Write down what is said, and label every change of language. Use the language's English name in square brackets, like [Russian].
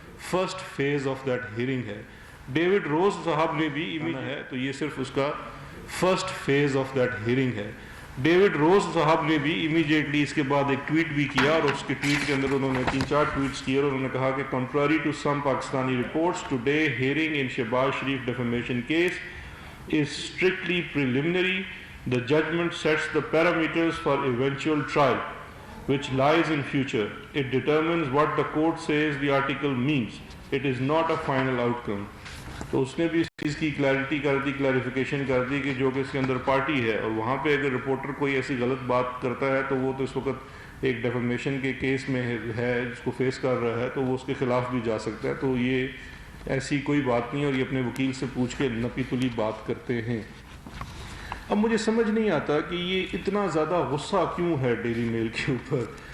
[English] first phase of that hearing [Urdu] ہے۔ David روز صاحب نے بھی ہے، تو یہ صرف اس کا first phase of that hearing ہے۔ ڈیوڈ روز صاحب نے بھی امیڈیٹلی اس کے بعد ایک ٹویٹ بھی کیا، اور اس کے ٹویٹ کے اندر انہوں نے 3 4 ٹویٹس کیے، اور انہوں نے کہا کہ [English] Contrary to some Pakistani reports today hearing in Shehbaz Sharif defamation case is strictly preliminary. The judgment sets the parameters for eventual trial, which lies in future. It determines what the court says the article means. It is not a final outcome. [Urdu] تو اس نے بھی اس چیز کی clarity کر دی، clarification کر دی کہ جو کہ اس کے اندر پارٹی ہے، اور وہاں پہ اگر رپورٹر کوئی ایسی غلط بات کرتا ہے تو وہ تو اس وقت ایک ڈیفیمیشن کے کیس میں ہے جس کو فیس کر رہا ہے، تو وہ اس کے خلاف بھی جا سکتا ہے۔ تو یہ ایسی کوئی بات نہیں، اور یہ اپنے وکیل سے پوچھ کے نپی تلی بات کرتے ہیں۔ اب مجھے سمجھ نہیں آتا کہ یہ اتنا زیادہ غصہ کیوں ہے ڈیلی میل کے اوپر،